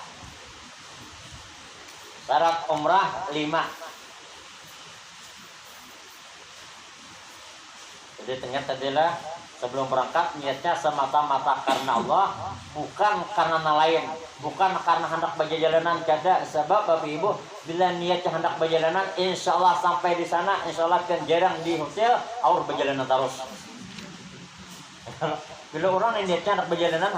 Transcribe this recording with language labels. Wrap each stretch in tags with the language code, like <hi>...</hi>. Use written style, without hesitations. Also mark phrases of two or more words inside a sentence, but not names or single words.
<id>Syarat umrah 5. Jadi ternyata adalah sebelum berangkat niatnya semata-mata karena Allah, bukan karena lain, bukan karena hendak berjalanan kada. Sebab Bapak Ibu bila niatnya hendak berjalanan,</id> <ar>إن شاء الله</ar> <id>sampai di sana,</id> <ar>إن شاء الله</ar> <id>kan jarang di hotel, aur berjalanan terus. Bila orang niatnya hendak berjalanan</id>